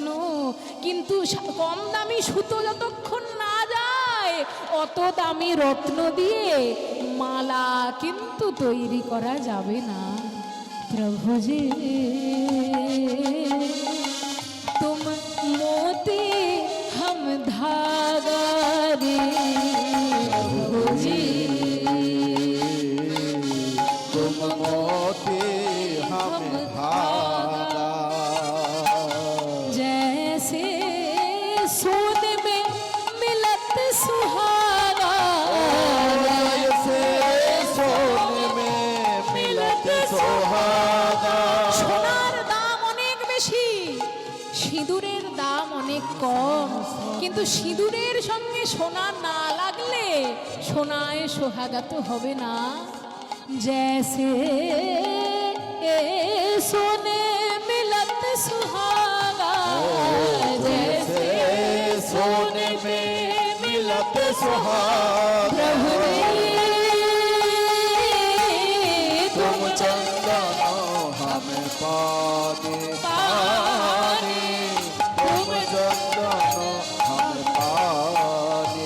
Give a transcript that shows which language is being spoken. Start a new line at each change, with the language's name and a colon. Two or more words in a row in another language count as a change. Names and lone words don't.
Bangla: কিন্তু কম দামি সুতো যতক্ষণ না যায়, অত দামি রত্ন দিয়ে মালা কিন্তু তৈরি করা যাবে না।
Hindi: प्रभु जी तुम मोती हम धागा रे, प्रभु जी तुम मोती हम धागा, जैसे सोने में मिलत सुहागा, जैसे सोने में मिलत सुहागा।
Bangla: সোনার দাম অনেক বেশি, সিঁদুরের দাম অনেক কম, কিন্তু সিঁদুরের সঙ্গে সোনা না লাগলে সোনায় সোহাগা তো হবে না।
Hindi: जैसे सोने मिलत सुहागा, जैसे सोने में मिलत सुहागा। प्रभु तुम चंदन हमें पागे पानी, तुम चंदन हमें पागे।